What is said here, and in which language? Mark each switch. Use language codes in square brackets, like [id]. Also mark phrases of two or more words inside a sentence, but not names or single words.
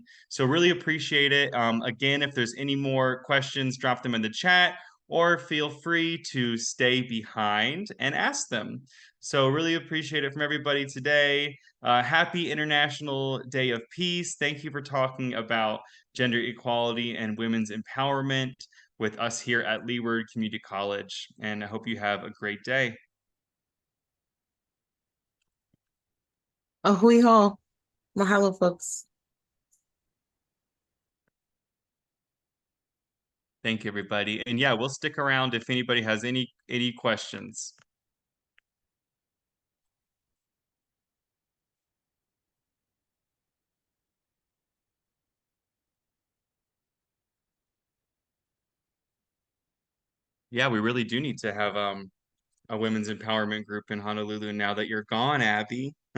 [en] So really appreciate it. Again, if there's any more questions, drop them in the chat, or feel free to stay behind and ask them. So really appreciate it from everybody today. Happy International Day of Peace. Thank you for talking about gender equality and women's empowerment with us here at Leeward Community College. And I hope you have a great day. Ahui ho. Mahalo, folks. Thank you, everybody. And yeah, we'll stick around if anybody has any questions. Yeah, we really do need to have a women's empowerment group in Honolulu now that you're gone, Abby.